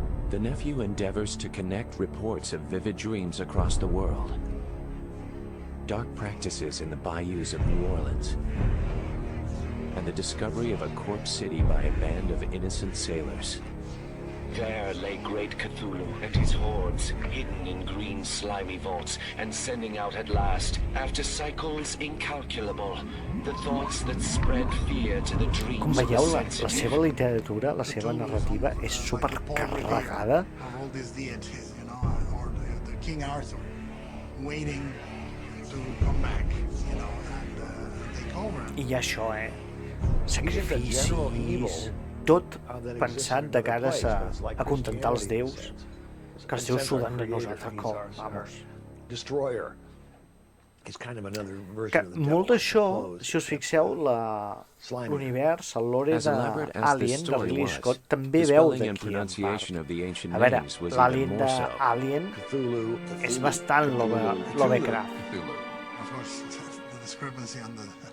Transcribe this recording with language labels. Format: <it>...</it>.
<en>The nephew endeavors to connect reports of vivid dreams across the world, dark practices in the bayous of New Orleans, and the discovery of a corpse city by a band of innocent sailors. There lay great Cthulhu and his hordes, hidden in green slimy vaults, and sending out at last, after cycles incalculable, the thoughts that spread fear to the dreams.</en> <ca>Com veieu, la seva literatura, la seva narrativa és supercarregada.</ca> <en>All these deities, you know, or the King Arthur, waiting to come back, you know, and take over.</en> <ca>I hi ha això, sacrificis, tot pensat de cares a contentar els déus, que els déus suden de nosaltres com, vamos.</ca> <en>Destroyer. It's kind of another</en> <ca>Que</ca> <en>version of the</en> <ca>molt</ca> <en>devil.</en> <ca>d'això, si us fixeu, l'univers, el lore d'Alien, de Ridley Scott, també veu d'aquí en part. A veure, l'Alien d'Alien és bastant Lovecraft.</ca> <en>Of course, the discrepancy on the</en>